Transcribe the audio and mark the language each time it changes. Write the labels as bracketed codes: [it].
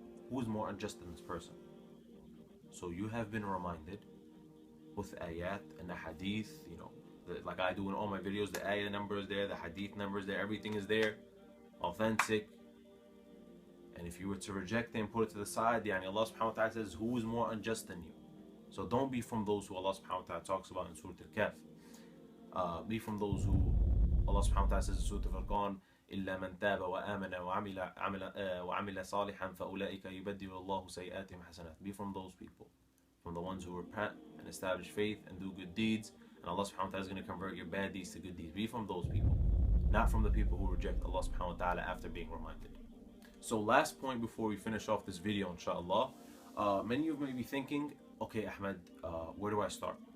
[en] Who is more unjust than this person? So you have been reminded with ayat and the hadith, like I do in all my videos, the ayah number is there, the hadith number is there, everything is there, authentic. And if you were to reject it and put it to the side, Allah subhanahu wa ta'ala says, who is more unjust than you? So don't be from those who Allah subhanahu wa ta'ala talks about in Surah Al-Kahf. Be from those who Allah subhanahu wa ta'ala says in Surah Al-Furqan, [ar] إلا من تاب وآمن وعمل صالحا فأولئك يبدل الله سيئاتهم حسنات. [en] Be from those people, from the ones who repent and establish faith and do good deeds, and Allah subhanahu wa ta'ala is going to convert your bad deeds to good deeds. Be from those people, not from the people who reject Allah subhanahu wa ta'ala after being reminded. So last point before we finish off this video, inshallah, many of you may be thinking, okay, Ahmed, where do I start?